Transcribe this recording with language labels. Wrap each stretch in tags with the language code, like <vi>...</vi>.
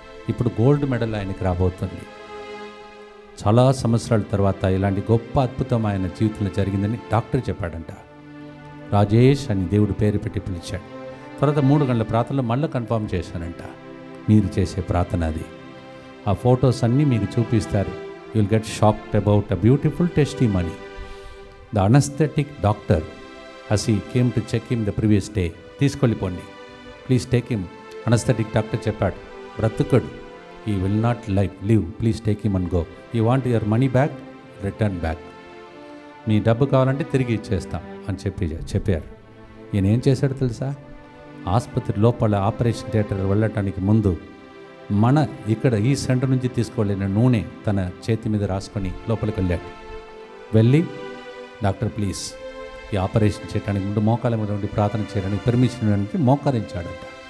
<te>ఇప్పుడు gold medal ఆయనకి రాబోతుంది. చాలా సంవత్సరాల తర్వాత ఇలాంటి గొప్ప అద్భుతం ఆయన జీవితంలో జరిగిందని డాక్టర్ చెప్పాడంట. రాజేష్ అని దేవుడు పేరు పెట్టి పిలిచాడు. తర్వాత 3 గంటల ప్రార్థనలో మళ్ళీ కన్ఫర్మ్ చేశానంట. మీరు చేసే ప్రార్థన అది. ఆ ఫొటోస్ అన్నీ మీకు చూపిస్తారు.</te> <en>You will get shocked about a beautiful testimony. The anaesthetic doctor as he came to check him the previous day,</en> <te>తీసుకెళ్ళిపోండి,</te> <en>Please take him.</en> <te>Anaesthetic doctor చెప్పాడు, బ్రతుకడు,</te> <en>he will not live, please take him and go. You want your money back, return back.</en> <te>మీ డబ్బు కావాలంటే తిరిగి ఇచ్చేస్తాం అని చెప్పారు. ఈయన ఏం చేశాడు తెలుసా? ఆసుపత్రి లోపల ఆపరేషన్ థియేటర్ వెళ్ళటానికి ముందు మన ఇక్కడ ఈ సెంటర్ నుంచి తీసుకువెళ్ళిన నూనె తన చేతి మీద రాసుకొని లోపలికి వెళ్ళాడు. వెళ్ళి, డాక్టర్ ప్లీజ్ ఈ ఆపరేషన్ చేయడానికి ముందు మోకాల మీద ఉండి ప్రార్థన చేయడానికి పర్మిషన్ ఇవ్వడానికి మోకరించాడంట.</te>